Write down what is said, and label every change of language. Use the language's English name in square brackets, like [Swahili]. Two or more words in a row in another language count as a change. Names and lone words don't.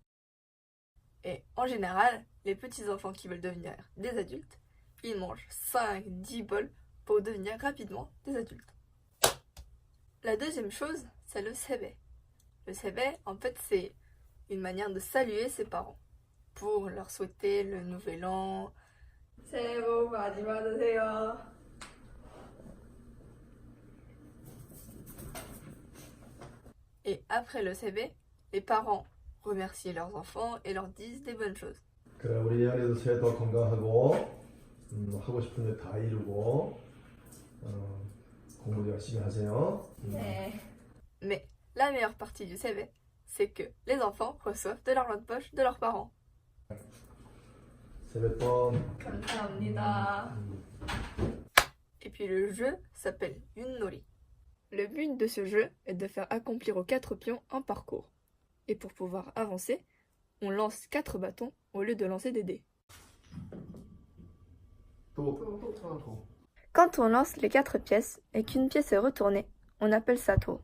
[French] Et en général, les petits enfants qui veulent devenir des adultes, ils mangent 5-10 bols pour devenir rapidement des adultes. La deuxième chose, c'est le sebae. Le sebae, en fait, c'est une manière de saluer ses parents pour leur souhaiter le nouvel an. [Korean] 새해 복 많이 받으세요. [French] Et après le sebae, les parents remercient leurs enfants et leur disent des bonnes choses. [Korean] 그래, 우리 예언이도 새해 더 건강하고 하고 싶은 일 다 이루고 공부도 열심히 하세요. [French] Mais la meilleure partie du sebae, c'est que les enfants reçoivent de l'argent de poche de leurs parents. [Korean] 세뱃돈. 감사합니다. [French] Et puis le jeu s'appelle Yunnori. Le but de ce jeu est de faire accomplir aux 4 pions un parcours. Et pour pouvoir avancer, on lance 4 bâtons au lieu de lancer des dés. Quand on lance les 4 pièces et qu'une pièce est retournée, on appelle ça to.